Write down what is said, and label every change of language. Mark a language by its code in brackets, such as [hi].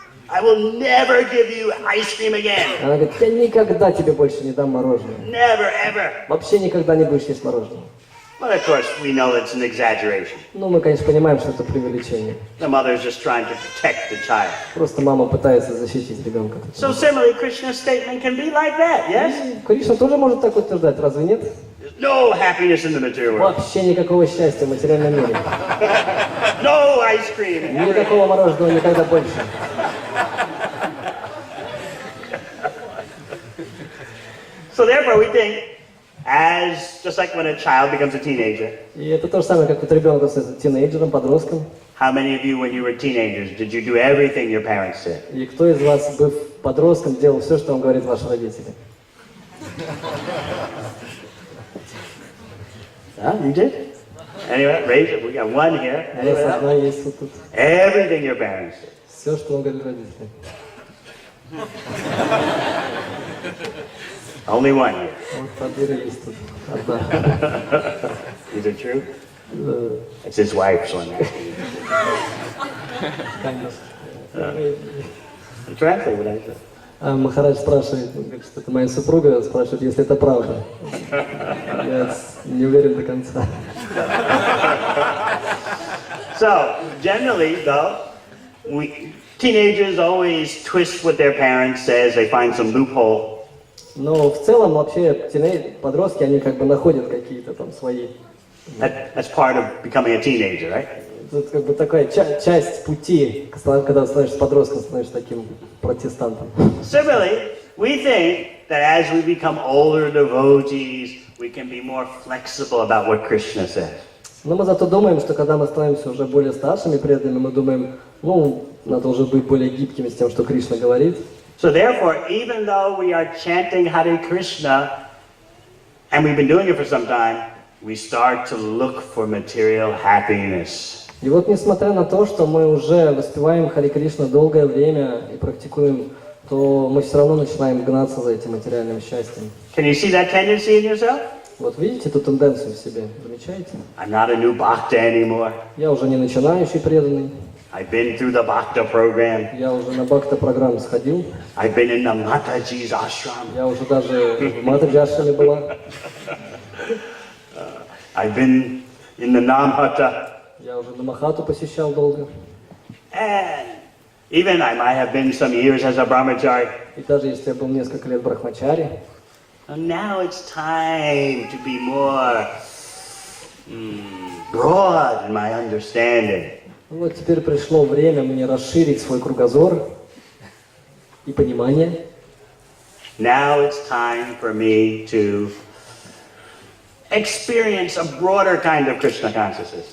[en] I will never give you ice cream again. [ru] Она говорит, я никогда тебе больше не дам мороженого. [en] Never, ever. [ru] Вообще никогда не будешь есть мороженого. [en] But of course, we know it's an exaggeration. [ru] Ну, мы, конечно, понимаем, что это преувеличение. [en] The mother is just trying to protect the child. [ru] Просто мама пытается защитить ребенка. [en] So similarly, Krishna's statement can be like that, yes? [ru] Кришна тоже может так утверждать, разве нет? [en] There's no happiness in the material world. [ru] Вообще никакого счастья в материальном мире. [en] No ice cream. ever. [ru] Никакого мороженого никогда больше. [en] So therefore, we think, as just like when a child becomes a teenager. [ru] И это то же самое, как вот ребенок становится тинейджером, подростком. [en] How many of you, when you were teenagers, did you do everything your parents said? [ru] И кто из вас, быв подростком, делал все, что вам говорят ваши родители? [en] You did? Anyway, raise it. We got one here. [ru] У нас одна есть вот тут. [en] Everything your parents said. [ru] Все, что вам говорят родители. [en] Only one here. [ru] Вот один есть тут. Одна. [en] Is it true? It's his wife, so I'm asking you. [ru] Конечно. [en] Translate what I said. [ru] А Махарадж спрашивает, говорит, что это моя супруга, спрашивает, если это правда. Я не уверен до конца. [en] So, generally, though, teenagers always twist what their parents says, they find some loophole. [ru] Но в целом вообще подростки, они как бы находят какие-то там свои. [en] That's part of becoming a teenager, right? [ru] Это как бы такая часть пути, когда становишься подростком, становишься таким протестантом. [en] Similarly, we think that as we become older devotees, we can be more flexible about what Krishna says. [ru] Но мы зато думаем, что когда мы становимся уже более старшими преданными, мы думаем, ну, надо уже быть более гибкими с тем, что Кришна говорит. [en] So therefore, even though we are chanting Hare Krishna, and we've been doing it for some time, we start to look for material happiness. [ru] И вот несмотря на то, что мы уже воспеваем Харе Кришна долгое время и практикуем, то мы все равно начинаем гнаться за этим материальным счастьем. [en] Can you see that tendency in yourself? [ru] Вот видите эту тенденцию в себе? Замечаете? [en] I'm not a new bhakta anymore. [ru] Я уже не начинающий преданный. [en] I've been through the bhakta program. [ru] Я уже на бхакта-программу сходил. [en] I've been in the Mataji's ashram. [ru] Я уже даже в Матаджи-ашраме была. [en] I've been in the Namhata. [ru] Я уже на Махату посещал долго. [en] And even I might have been some years as a brahmachari. [ru] И даже если я был несколько лет брахмачари, [en] And now it's time to be more broad in my understanding. [ru] вот теперь пришло время мне расширить свой кругозор и понимание. [en] Now it's time for me to experience a broader kind of Krishna consciousness.